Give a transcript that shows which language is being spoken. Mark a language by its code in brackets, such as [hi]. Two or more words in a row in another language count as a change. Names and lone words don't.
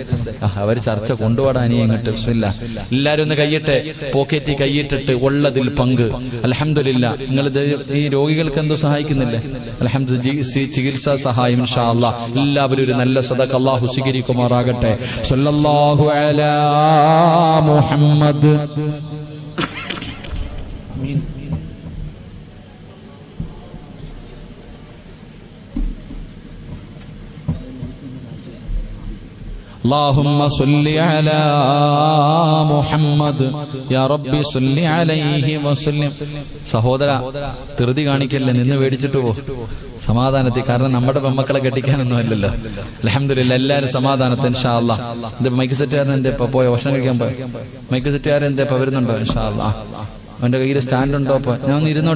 [ml] അവർ ചർച്ച കൊണ്ടുപോടാൻ ഇങ്ങോട്ട് ഇല്ല. എല്ലാരും ഒന്ന് കയ്യട്ടെ, പോക്കറ്റി കയ്യിട്ടിട്ട് ഉള്ളതിൽ പങ്ക്. അൽഹംദുലില്ലാ, നിങ്ങൾ ഈ രോഗികൾക്ക് എന്തോ സഹായിക്കുന്നില്ലേ? അൽഹംദുലില്ലാ, ചികിത്സാ സഹായം [ar] إن شاء الله. [ml] എല്ലാവരും ഒരു നല്ല സദഖ അള്ളാഹു സ്വീകരിക്കുമാറാകട്ടെ. [ar] صلى الله على محمد. اللهم صل على محمد يا ربي صل عليه وسلم. [ml] സഹോദര, ധൃതി കാണിക്കല്ലേ, നിന്ന് മേടിച്ചിട്ട് പോ സമാധാനത്തിൽ. കാരണം നമ്മുടെ പെമ്മക്കളെ കെട്ടിക്കാനൊന്നും അല്ലല്ലോ. അൽഹംദുലില്ലാ, എല്ലാവരും സമാധാനത്തിൽ [ar] إن شاء الله. [ml] ഇത് മൈക്ക് സെറ്റുകാരൻ എന്തേ പോയ ഭക്ഷണം കഴിക്കാൻ പോയ മൈക്ക് സെറ്റുകാരൻ എന്തേ വരുന്നുണ്ടോ? [ar] إن شاء الله. [ml] അവന്റെ കയ്യിൽ സ്റ്റാൻഡ് ഉണ്ടോ? അപ്പൊ ഞാൻ ഒന്ന് ഇരുന്നോട്ടെ.